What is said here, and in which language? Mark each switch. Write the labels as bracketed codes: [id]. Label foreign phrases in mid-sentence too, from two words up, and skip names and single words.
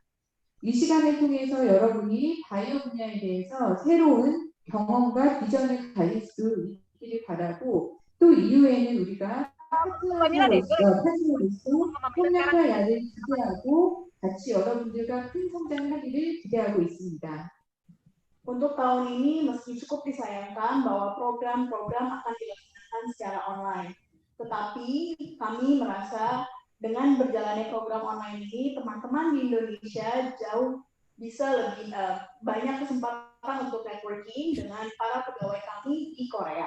[ko] 이 시간을 통해서 여러분이 바이오 분야에 대해서 새로운 경험과 비전을 가질 수 있기를 바라고 또 이후에는 우리가 파트너로서 협력과 야를 기대하고 같이 여러분들과 큰 성장을 하기를 기대하고 있습니다. [id] Untuk tahun ini, meski cukup disayangkan bahwa program-program akan dilaksanakan secara online, tetapi kami merasa dengan berjalannya program online ini, teman-teman di Indonesia jauh bisa lebih banyak kesempatan untuk networking dengan para pegawai kami di Korea.